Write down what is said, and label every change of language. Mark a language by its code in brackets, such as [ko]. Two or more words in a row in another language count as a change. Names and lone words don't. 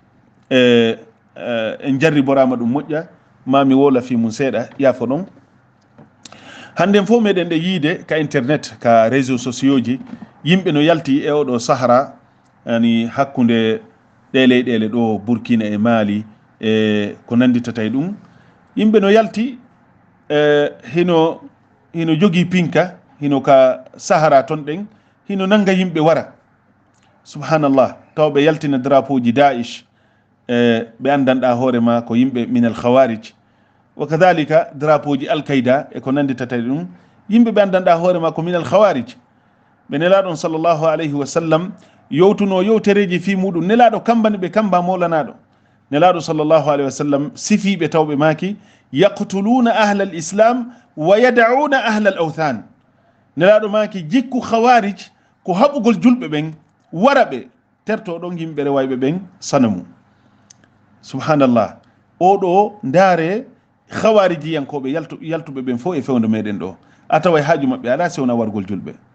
[ff] en jarriborama ɗum moƴƴa mami wola fi mum seeɗa yaafo ɗon handen fof meɗen ɗe yiide ka internet ka [fr] réseau sociaux [ff] ji yimɓe no yalti e oɗo sahara yani hakkude ɗe leyɗele ɗo Burkina e Mali e ko nanditata e ɗum yimɓe no yalti hino jogii pinka hino ka sahara ton ɗen hino nanga yimɓe wara subhanallah taw ɓe yaltina drapeau ji Daesh ɓe andanɗa hoorema ko yimɓe [ar] من الخوارج و [ff] kadhalika drapeau ji al-qaida e ko nanditata ɗum yimɓe ɓe andanɗa hoorema ko [ar] من الخوارج [ff] ɓe nelaɗon [ar] صلى الله عليه و [ff] sallam yowtuno yewtereji fi muɗum nelaɗo kambani ɓe kamba molanaɗo nelaɗo [ar] صلى الله عليه وسلم [ff] sifiɓe tawɓe maki [ar] يقتلون أهل الإسلام ويدعون أهل الأوثان [ff] nelaɗo maki jikku khawarij ko haɓugol julɓe ɓen wara ɓe terto ɗon yimɓe rewayɓe ɓen sanamu subhanallah oɗo ndaare khawariji yankoɓe yaltuɓe ɓen fof e fewde meɗen ɗo a tawa haaju maɓɓe ala sewna wargol julɓe